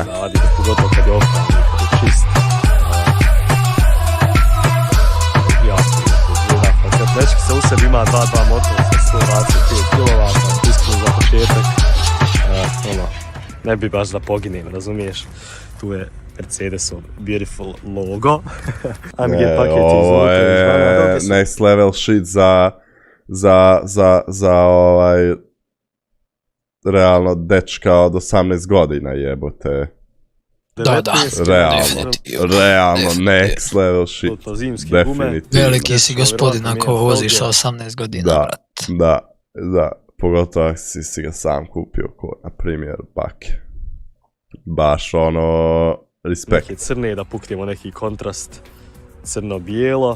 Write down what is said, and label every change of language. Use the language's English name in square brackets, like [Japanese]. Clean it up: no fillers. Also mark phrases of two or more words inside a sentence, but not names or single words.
[Croatian] Pogotovo kad je oprani, kad je čist. Dečki se u sebi ima 2.2 motor sa 125 kW, iskreno za početak, ne bi baš da poginem, razumiješ? Tu je Mercedesov beautiful logo. AMG paket ovo je [English] next level shit [Croatian] za realno dečka od 18 godina jebote. Da, [English] realno next level shit, [Croatian] definitivno. Veliki si gospodin ako voziš sa 18 godina, brat. Da, pogotovo ako si ga sam kupio, ko na primjer Bake. Baš respekt. Neke crne, da puknemo neki kontrast, crno-bijelo.